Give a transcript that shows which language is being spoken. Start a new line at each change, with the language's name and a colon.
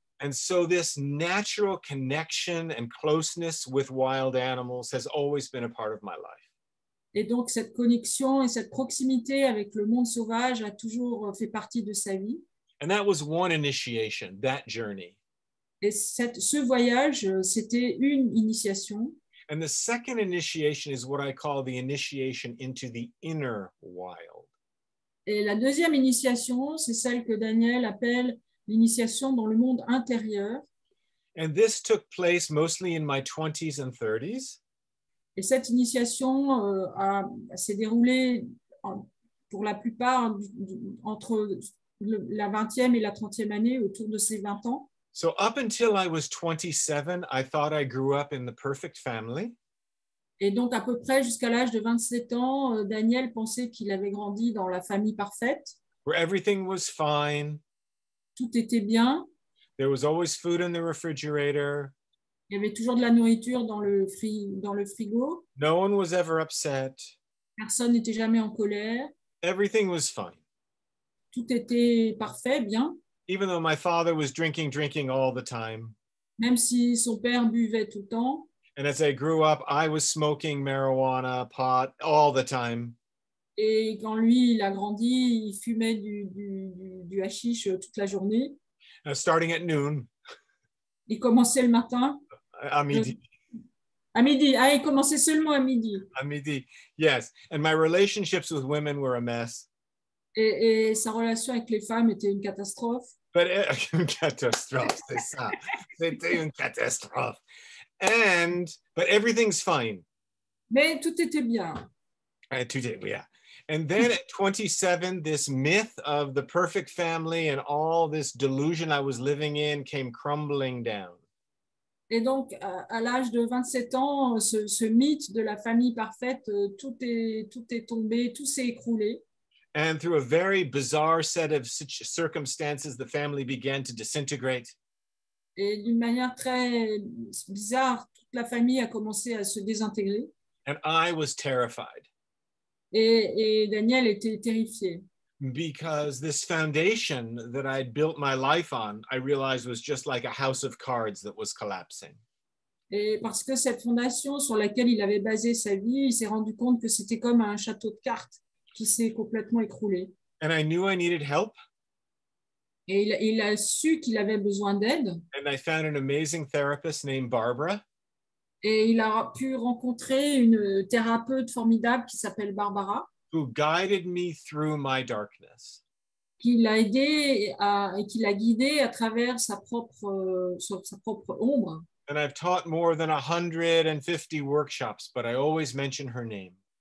English: And so this natural connection and closeness with wild animals has always been a part of my life.
French: Et donc, cette connexion et cette proximité avec le monde sauvage a toujours fait partie de sa vie.
English: And that was one initiation, that journey.
French: Et ce voyage, c'était une initiation.
English: And the second initiation is what I call the initiation into the inner wild.
French: Et la deuxième initiation, c'est celle que Daniel appelle l'initiation dans le monde intérieur.
English: And this took place mostly in my 20s and 30s.
French: Et cette initiation s'est déroulée pour la plupart entre la 20e et la 30e année, autour de ces 20 ans.
English: So up until I was 27, I thought I grew up in the perfect family.
French: Et donc, à peu près jusqu'à l'âge de 27 ans, Daniel pensait qu'il avait grandi dans la famille parfaite.
English: Where everything was fine.
French: Tout était bien.
English: There was always food in the refrigerator.
French: Il y avait toujours de la nourriture dans le frigo.
English: No one was ever upset.
French: Personne n'était jamais en colère.
English: Everything was fine.
French: Tout était parfait, bien.
English: Even though my father was drinking all the time.
French: Même si son père buvait tout le temps.
English: And as I grew up, I was smoking marijuana, pot, all the time.
French: Et quand lui, il a grandi, il fumait du hashish toute la journée.
English: Starting at noon.
French: Il commençait le matin. À midi. À midi. Ah, il commençait seulement à midi. À midi, yes.
English: And my relationships with women were a mess.
French: Et sa relation avec les femmes était une catastrophe. Une catastrophe, c'est ça. C'était une catastrophe.
English: But everything's fine.
French: Mais tout était bien.
English: Yeah. And then at 27, this myth of the perfect family and all this delusion I was living in came crumbling down.
French: Et donc, à l'âge de 27 ans, ce mythe de la famille parfaite, tout est tombé, tout s'est écroulé.
English: And through a very bizarre set of circumstances, the family began to disintegrate.
French: Et d'une manière très bizarre, toute la famille a commencé à se désintégrer.
English: And I was terrified.
French: Et Daniel était terrifié.
English: Because this foundation that I'd built my life on, I realized was just like a house of cards that was collapsing.
French: Et parce que cette fondation sur laquelle il avait basé sa vie, il s'est rendu compte que c'était comme un château de cartes qui s'est complètement écroulé.
English: And I knew I needed help.
French: Et il a su qu'il avait besoin d'aide.
English: And I found an amazing therapist named Barbara.
French: Et il a pu rencontrer une thérapeute formidable qui s'appelle Barbara.
English: Who guided me through my darkness.
French: Qui l'a aidé et qui l'a guidé à travers sa propre ombre.
English: And I've taught more than 150 workshops, but I always mention her name.